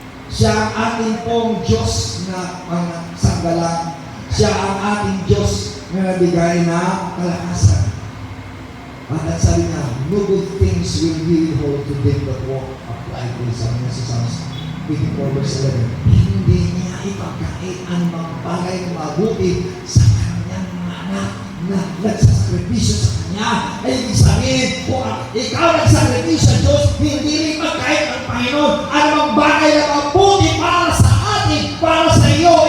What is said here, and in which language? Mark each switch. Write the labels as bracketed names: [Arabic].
[Filipino] Siya ang ating pong Diyos na sanggalang. Siya ang ating Diyos na nabigay na kalakasan. At ang sabi niya, [English] no good things will He hold to them that walk upright. [Filipino] Sabi niya sa Psalms 84 verse 11. Hindi niya ipagkait ang mga bagay na mabuti sa kanyang mga anak na nagsasakripisyo sa kanya. Ay ibig sabihin, kung ikaw nagsakripisyo sa Diyos, hindi rin magkait ng Panginoon anumang bagay na mabuti para sa atin, para sa iyo.